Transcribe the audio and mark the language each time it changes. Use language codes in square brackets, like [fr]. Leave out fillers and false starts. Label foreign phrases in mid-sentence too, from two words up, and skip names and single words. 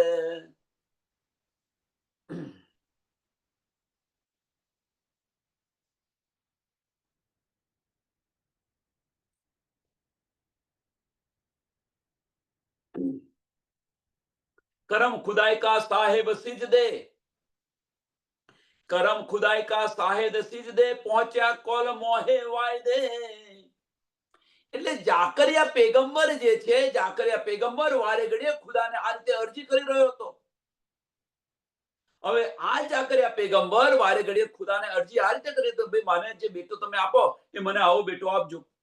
[hi] करम खुदाई का साहेब सीज दे, करम खुदाई का साहेब सीज दे, पहुंचा कौल मोहे वायदे. [gu] એટલે જાકરિયા પેગંબર જે છે, જાકરિયા પેગંબર વારે ઘડીએ ખુદાને આ રીતે અરજી કરી રહ્યો હતો. હવે આ જાકરિયા પેગંબર વારે ઘડીએ ખુદાને અરજી આ રીતે કરી તો ભાઈ મને જે બેટો તમે આપો એ મને આવો બેટો આપજો.